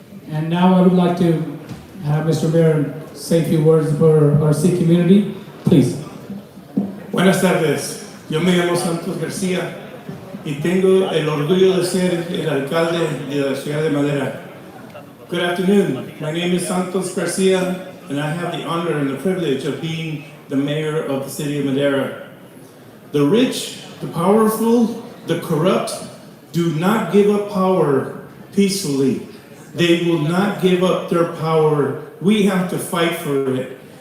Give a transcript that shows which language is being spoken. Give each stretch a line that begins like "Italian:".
English: And now I would like to have Mr. Mayor say a few words for our Sikh community. Please.
Spanish: Buenas tardes, yo me llamo Santos García y tengo el orgullo de ser el alcalde de la ciudad de Madera.
English: Good afternoon, my name is Santos Garcia and I have the honor and the privilege of being the mayor of the city of Madera. The rich, the powerful, the corrupt do not give up power peacefully. They will not give up their power. We have to fight for it.